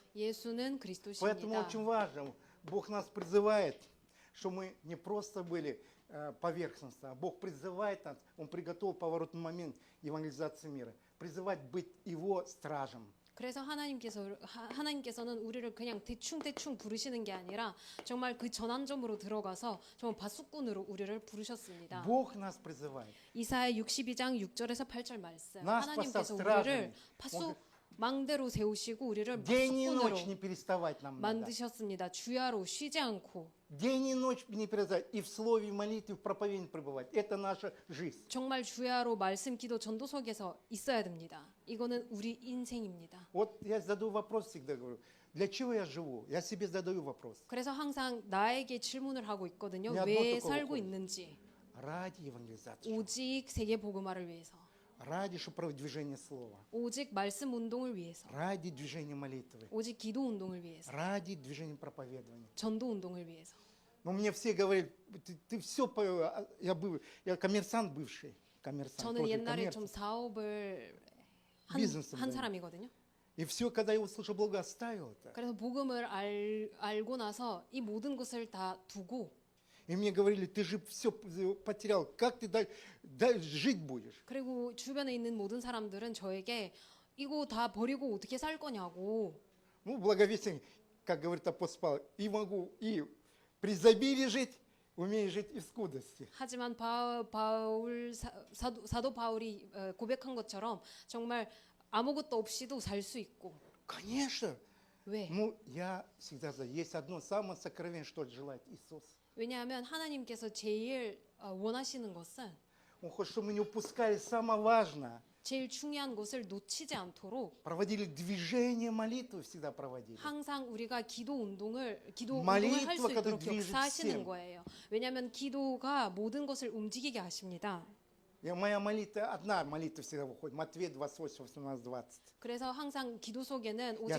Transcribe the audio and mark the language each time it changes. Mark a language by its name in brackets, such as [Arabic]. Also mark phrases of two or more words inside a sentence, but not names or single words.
[Korean] 예수는 [Russian] поэтому [Korean] 그리스도십니다. [Russian] очень важно, Бог нас призывает, что мы не просто были поверхностно, а Бог призывает нас, Он приготовил поворотный момент евангелизации мира, призывать быть Его стражем. [Korean] 그래서 하나님께서는 우리를 그냥 대충 부르시는 게 아니라 정말 그 전환점으로 들어가서 정말 바수꾼으로 우리를 부르셨습니다. [Russian] Бог нас призывает. [Korean] 이사야 62장 6절에서 8절 말씀. [Russian] Нас [Korean] 하나님께서 [Russian] поставь [Korean] 우리를 [Russian] стражами. [Korean] 망대로 세우시고 우리를 [Russian] День и ночь [Korean] 바수꾼으로 [Russian] не переставать нам надо. [Korean] 만드셨습니다. 주야로 쉬지 않고 [Russian] День и ночь не переставать. И в слове, и в молитве, и в проповеди пребывать. Это наша жизнь. [Korean] 정말 주야로 말씀, 기도, 전도 속에서 있어야 됩니다. 이거는 우리 인생입니다. [Russian] Вот я задаю вопрос всегда, говорю, для чего я живу? Я себе задаю вопрос. [Korean] 그래서 항상 나에게 질문을 하고 있거든요. 네, 왜 [Russian] одно такого [Korean] 살고 [Russian] ходит. [Korean] 있는지. [Russian] Ради евангелизации. [Korean] 오직 세계 복음화를 위해서. [Russian] Ради, чтобы продвижение слова. [Korean] 오직 말씀 운동을 위해서. [Russian] Ради движения молитвы. [Korean] 오직 기도 운동을 위해서. [Russian] Ради движения проповедования. [Korean] 전도 운동을 위해서. [Russian] Но мне все говорят, ты все, я коммерсант бывший. Коммерсант, [Korean] 저는 [Russian] тоже [Korean] 옛날에 [Russian] коммерсант. [Korean] 좀 사업을 비즈니스맨. 한 사람이거든요. [Russian] И все, когда я услышал Бога, оставил это. [Korean] 그래서 복음을 알고 나서 이 모든 것을 다 두고 [Russian] И мне говорили, ты же все потерял, как ты жить будешь? [Korean] 그리고 주변에 있는 모든 사람들은 저에게 이거 다 버리고 어떻게 살 거냐고. [Russian] Ну, благовестие, как говорит апостол Павел, и могу и при изобилии жить, умею жить и в скудости. [Korean] 하지만 사도 바울이 고백한 것처럼 정말 아무것도 없이도 살 수 있고. [Russian] Конечно. [Korean] 왜? [Russian] Ну, я всегда знаю, есть одно самое сокровенное, что желает Иисус. [Korean] 왜냐하면 하나님께서 제일 원하시는 것은 [Russian] Он хочет, чтобы мы не упускали самое важное. [Korean] 제일 중요한 것을 놓치지 않도록 [Russian] Проводили движение молитвы, всегда проводили. [Korean] 항상 우리가 기도 운동을 할 수 [Russian] молитва, [Korean] 있도록 [Russian] которая движет [Korean] 역사하시는 [Russian] всем. [Korean] 거예요. 왜냐하면 기도가 모든 것을 움직이게 하십니다. [Russian] Моя молитва, одна молитва всегда выходит. Матвей 28, 18, 20. [Korean] 그래서 항상 기도 속에는 오직